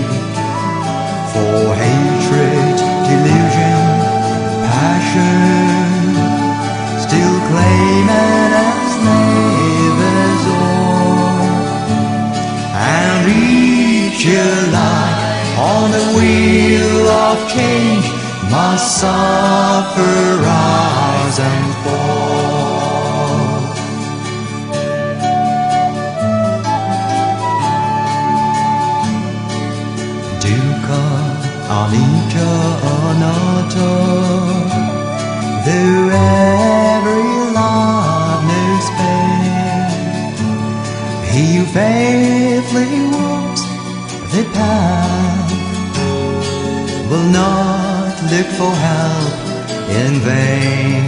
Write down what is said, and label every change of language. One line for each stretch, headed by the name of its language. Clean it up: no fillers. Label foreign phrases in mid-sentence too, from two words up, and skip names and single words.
English: For hatred, delusion, passion still claim and enslavers all, and each alike on the wheel of change must suffer, rise and fall.
Pali: Dukkha, anicca, anatta.
English: Though every life knows pain, he who faithfully walks the path will not look for help in vain.